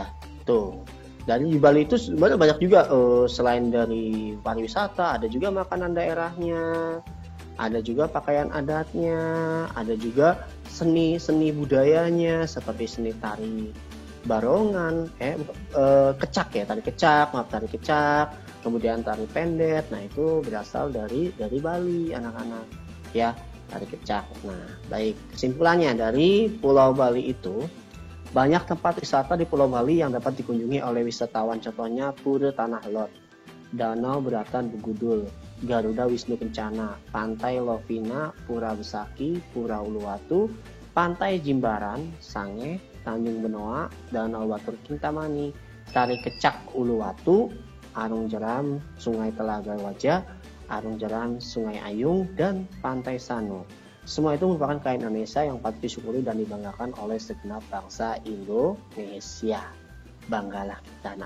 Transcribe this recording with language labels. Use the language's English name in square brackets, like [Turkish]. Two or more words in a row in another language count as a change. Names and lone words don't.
[Indonesian] Tuh, dari di Bali itu sebenarnya banyak juga selain dari pariwisata, ada juga makanan daerahnya, ada juga pakaian adatnya, ada juga seni budayanya seperti seni tari barongan, kecak ya, tari kecak, kemudian tari pendet. Nah, itu berasal dari Bali, anak-anak. Ya, tari kecak. Nah, baik, kesimpulannya dari Pulau Bali itu banyak tempat wisata di Pulau Bali yang dapat dikunjungi oleh wisatawan. Contohnya Pura Tanah Lot, Danau Beratan Begudul, Garuda Wisnu Kencana, Pantai Lovina, Pura Besaki, Pura Uluwatu, Pantai Jimbaran, Sange, Tanjung Benoa, Danau Batur Kintamani, Tari Kecak Uluwatu, Arung Jeram, Sungai Telaga Wajah, Arung Jeram, Sungai Ayung, dan Pantai Sanur. Semua itu merupakan kekayaan Indonesia yang patut disyukuri dan dibanggakan oleh segenap bangsa Indonesia. Banggalah kita, nak.